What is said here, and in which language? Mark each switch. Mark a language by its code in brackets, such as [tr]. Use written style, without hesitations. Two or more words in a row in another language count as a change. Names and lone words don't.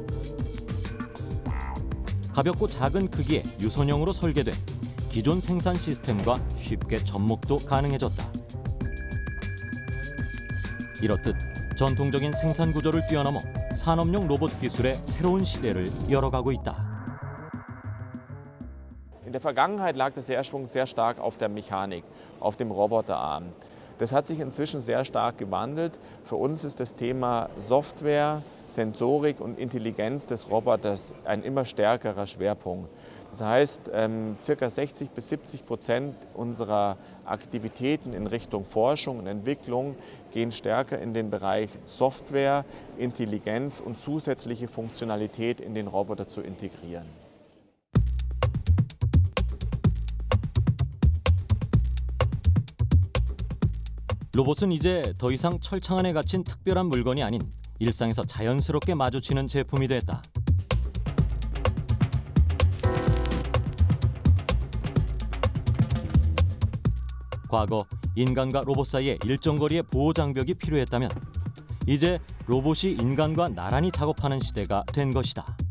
[ko] 가볍고 작은 크기의 유선형으로 설계돼 기존 생산 시스템과 쉽게 접목도 가능해졌다. 이렇듯 전통적인 생산 구조를 뛰어넘어 산업용 로봇 기술의 새로운 시대를 열어가고 있다. [de] In der Vergangenheit lag der Schwerpunkt sehr stark auf der Mechanik, auf dem Roboterarm. Das hat sich inzwischen sehr stark gewandelt. Für uns ist das Thema Software, Sensorik und Intelligenz des Roboters ein immer stärkerer Schwerpunkt. Das heißt, ca. 60-70% unserer Aktivitäten in Richtung Forschung und Entwicklung gehen stärker in den Bereich Software, Intelligenz und zusätzliche Funktionalität in den Roboter zu integrieren. [ko] 로봇은 이제 더 이상 철창 안에 갇힌 특별한 물건이 아닌 일상에서 자연스럽게 마주치는 제품이 됐다. 과거 인간과 로봇 사이에 일정 거리의 보호 장벽이 필요했다면 이제 로봇이 인간과 나란히 작업하는 시대가 된 것이다.